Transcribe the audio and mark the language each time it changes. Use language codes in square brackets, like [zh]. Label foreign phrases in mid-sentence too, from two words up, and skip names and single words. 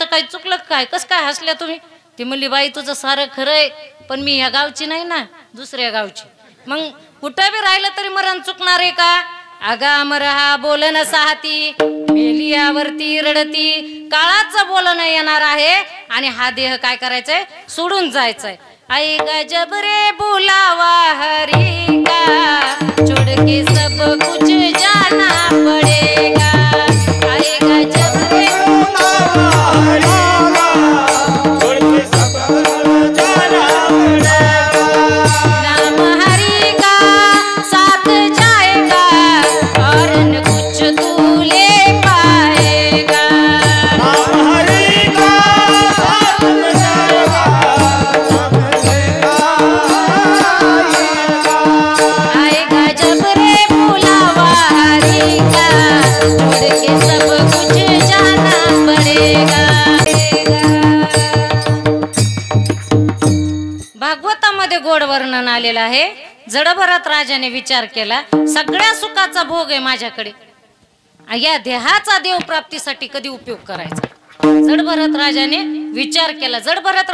[mr] काही चुकलं काय कसं काय हसल्या तुम्ही ती म्हणली बाई तुझं सारं खरंय पण मी ह्या गावची नाही ना दुसऱ्या गावची मग कुठं बी राहिलं तरी मरण चुकणार आहे का अगा मरहा बोलन साहती मेलियावरती रडती काळाचं बोलणं येणार आहे आणि हा देह काय करायचंय सोडून जायचंय [hi] आई गजब रे बुलावा हरी का छोड़ के सब कुछ जाना पड़ेगा आई गजब रे बुलावा हरी का छोड़ के सब कुछ जाना पड़ेगा नाम हरी का साथ जाएगा और न कुछ तू ले पाएगा नाम हरी का साथ जाएगा आएगा जब रे बुलावा हरी का छोड़ के सब कुछ जाना पड़ेगा [mr] भागवतामध्ये गोड वर्णन आलेलं आहे जडभरत राजाने विचार केला सगळ्या सुखाचा भोग आहे माझ्याकडे या देहाचा देव प्राप्तीसाठी कधी उपयोग करायचा जडभरत राजाने विचार केला जडभरत